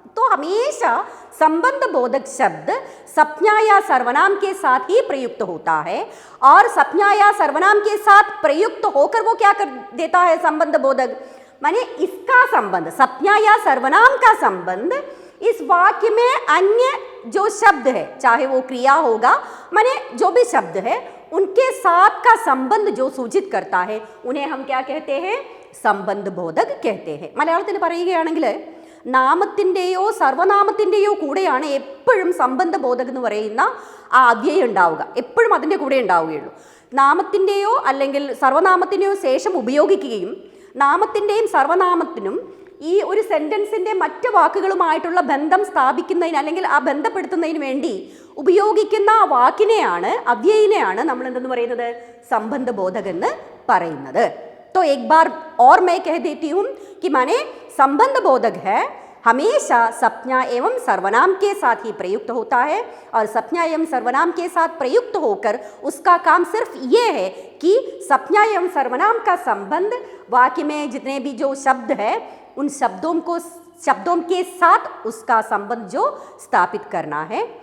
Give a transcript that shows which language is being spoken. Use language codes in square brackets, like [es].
[hi] तो हमेशा संबंध बोधक शब्द संज्ञा या सर्वनाम के साथ ही प्रयुक्त होता है, और संज्ञा या सर्वनाम के साथ प्रयुक्त होकर वो क्या कर देता है, संबंध बोधक, माने इसका संबंध, संज्ञा या सर्वनाम का संबंध इस वाक्य में अन्य जो शब्द है, चाहे वो क्रिया होगा, माने जो भी शब्द है, उनके साथ का संबंध जो सूचित करता है, उन्हें हम क्या कहते हैं, संबंध बोधक कहते हैं. [ml] മലയാളത്തിൽ പറയുകയാണെങ്കിൽ നാമത്തിൻ്റെയോ സർവനാമത്തിൻ്റെയോ കൂടെയാണ് എപ്പോഴും സംബന്ധ ബോധകം എന്ന് പറയുന്ന ആ അവ്യയം ഉണ്ടാവുക, എപ്പോഴും അതിൻ്റെ കൂടെ ഉണ്ടാവുകയുള്ളൂ. നാമത്തിൻ്റെയോ അല്ലെങ്കിൽ സർവനാമത്തിൻ്റെയോ ശേഷം ഉപയോഗിക്കുകയും നാമത്തിൻ്റെയും സർവനാമത്തിനും ഈ ഒരു സെൻറ്റൻസിൻ്റെ മറ്റ് വാക്കുകളുമായിട്ടുള്ള ബന്ധം സ്ഥാപിക്കുന്നതിന് അല്ലെങ്കിൽ ആ ബന്ധപ്പെടുത്തുന്നതിന് വേണ്ടി ഉപയോഗിക്കുന്ന ആ വാക്കിനെയാണ് അവ്യയിനെയാണ് നമ്മൾ എന്തെന്ന് പറയുന്നത് संबंध बोधक എന്ന് പറയുന്നത്. [hi] तो एक बार और मैं कह देती हूँ कि माने संबंध बोधक है हमेशा संज्ञा एवं सर्वनाम के साथ ही प्रयुक्त होता है और संज्ञा एवं सर्वनाम के साथ प्रयुक्त होकर उसका काम सिर्फ ये है कि संज्ञा एवं सर्वनाम का संबंध वाक्य में जितने भी जो शब्द है उन शब्दों के साथ उसका संबंध जो स्थापित करना है.